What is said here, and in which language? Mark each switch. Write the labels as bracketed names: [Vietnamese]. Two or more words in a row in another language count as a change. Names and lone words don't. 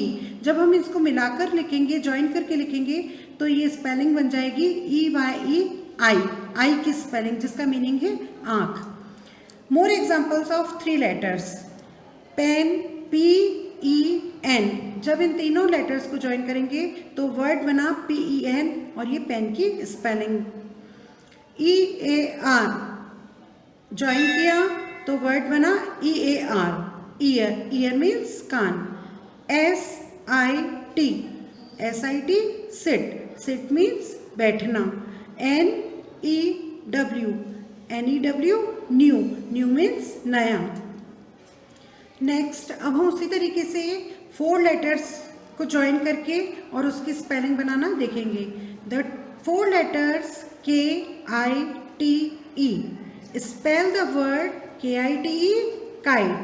[Hindi] जब हम इसको मिलाकर लिखेंगे, ज्वाइन करके लिखेंगे तो ये स्पेलिंग बन जाएगी E-Y-E आई. आई की स्पेलिंग जिसका मीनिंग है आँख. [English] more examples of three letters. पेन, P-E-N. [Hindi] जब इन तीनों लेटर्स को ज्वाइन करेंगे तो वर्ड बना P-E-N और ये पेन की स्पेलिंग. E-A-R ज्वाइन किया तो वर्ड बना E-A-R, ईयर. [English] ear means [Hindi] कान. [English] S-I-T, [Hindi] S-I-T [English] sit, sit means [Hindi] बैठना. [English] N-E-W, [Hindi] N-E-W [English] new, new means [Hindi] नया. नेक्स्ट अब हम उसी तरीके से [English] four letters [Hindi] को ज्वाइन करके और उसकी स्पेलिंग बनाना देखेंगे. [English] The four letters K-I-T-E spell the word K-I-T-E kite.